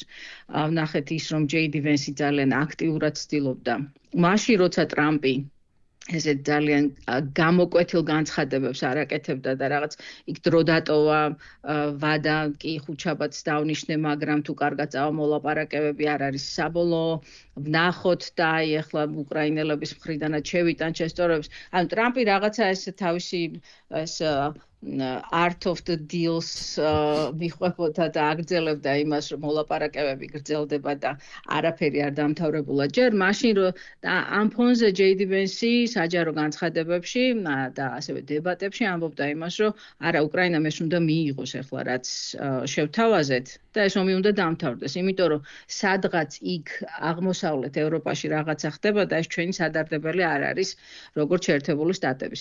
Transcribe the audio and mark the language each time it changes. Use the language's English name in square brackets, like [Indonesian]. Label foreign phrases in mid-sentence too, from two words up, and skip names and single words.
[Georgian] ვნახეთ ის რომ JD Vance ძალიან აქტიურად ცდილობდა მაშინ როცა ტრამპი ესე ძალიან გამოკვეთილ განცხადებებს არაკეთებდა და რაღაც იქ დრო დატოვა ვადა კი ხუჩაბაც დავნიშნე მაგრამ თუ კარგად წავა მოლაპარაკებები არ არის საბოლოო ვნახოთ და აი ახლა უკრაინელების მხრიდანაც შევიტან შესწორებს. ანუ ტრამპი რაღაცა ეს თავისი ეს [English] art of the deals [Georgian] მიხვეფოდა და აგრძელებდა იმას რომ მოლაპარაკებები გრძელდება და არაფერი არ დამთავრებულა ჯერ მაშინ რომ ამ ფონზე JD Vance საჯარო განცხადებებში და ასევე დებატებში ამბობდა იმას რომ არა უკრაინამ ეს უნდა მიიღოს ახლა რაც შევთავაზეთ და ეს ომი უნდა დამთავრდეს იმიტომ რომ სადღაც იქ აღმოსავლეთ ევროპაში რაღაცა ხდება და ეს ჩვენი სადარდებელი არ არის როგორც შეერთებული შტატების.